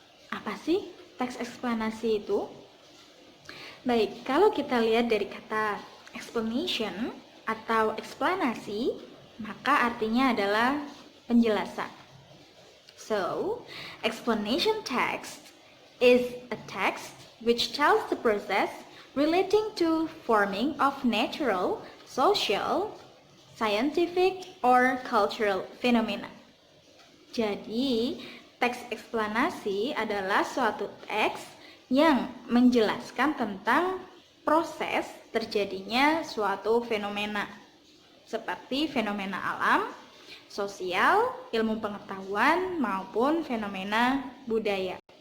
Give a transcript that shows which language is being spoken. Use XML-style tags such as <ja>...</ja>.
<id>Apa sih teks eksplanasi itu? Baik, kalau kita lihat dari kata explanation atau eksplanasi, maka artinya adalah penjelasan.</id> <en>So, explanation text is a text which tells the process relating to forming of natural, social, scientific, or cultural phenomena.</en> <id>Jadi, teks eksplanasi adalah suatu teks yang menjelaskan tentang proses terjadinya suatu fenomena, seperti fenomena alam, sosial, ilmu pengetahuan, maupun fenomena budaya.</id>